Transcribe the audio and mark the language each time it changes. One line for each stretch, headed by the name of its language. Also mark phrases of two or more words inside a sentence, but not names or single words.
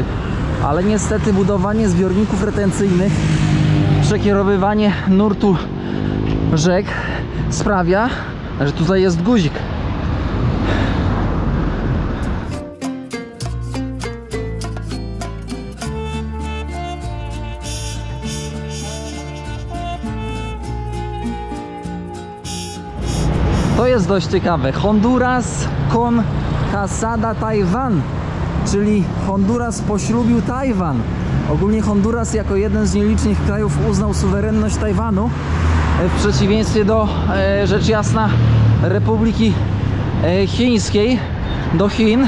Polish: Ale niestety budowanie zbiorników retencyjnych, przekierowywanie nurtu rzek sprawia, że tutaj jest guzik. To jest dość ciekawe.
Spanish: Honduras con casada Tajwan,
Polish: czyli Honduras poślubił Tajwan. Ogólnie Honduras jako jeden z nielicznych krajów uznał suwerenność Tajwanu, w przeciwieństwie do rzecz jasna Republiki Chińskiej, do Chin.